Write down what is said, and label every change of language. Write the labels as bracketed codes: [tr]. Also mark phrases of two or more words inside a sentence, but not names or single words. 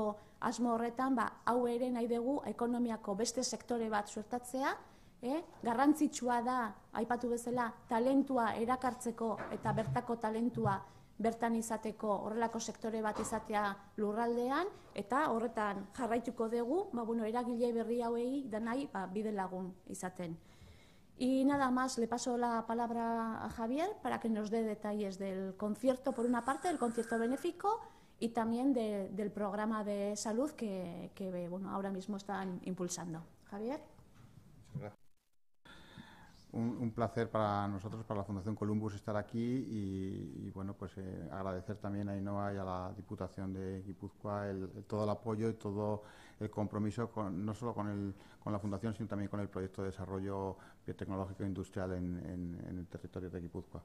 [eu] asmo horretan, hau ere nahi dugu ekonomiako beste sektore bat suertatzea, garrantzitsua da, aipatu bezala, talentua erakartzeko eta bertako talentua bertan izateko horrelako sektore bat izatea lurraldean, eta horretan jarraituko dugu, eragile berri hauei danai bide lagun izaten. [es] Y nada más, le paso la palabra a Javier para que nos dé detalles del concierto, por una parte, del concierto benéfico y también del programa de salud que ahora mismo están impulsando. Javier. Un placer para nosotros, para la Fundación Columbus, estar aquí y agradecer también a Ainhoa y a la Diputación de Guipúzcoa todo el apoyo y todo el compromiso, no solo con la Fundación, sino también con el proyecto de desarrollo biotecnológico e industrial en el territorio de Guipúzcoa.